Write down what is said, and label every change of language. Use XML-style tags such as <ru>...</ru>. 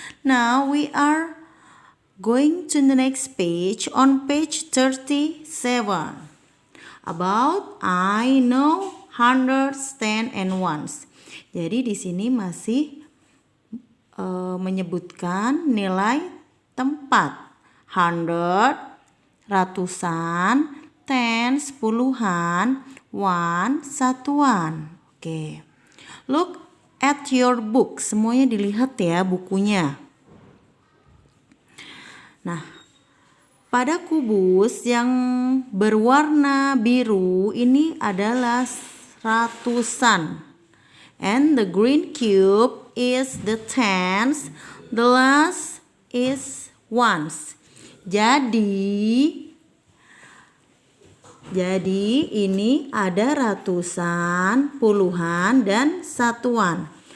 <en>Now we are going to the next page on page 37. About I know hundreds, ten, and ones.</en> <id>Jadi di sini masih menyebutkan nilai tempat. Hundred, ratusan, tens, puluhan, one, satuan. Oke.</id> <en>Look at your book.</en> <id>Semuanya dilihat ya bukunya. Nah, pada kubus yang berwarna biru ini adalah ratusan.</id> <en>And the green cube is the tens. The last is ones.</en> <id>Jadi ini ada ratusan, puluhan, dan satuan.</id>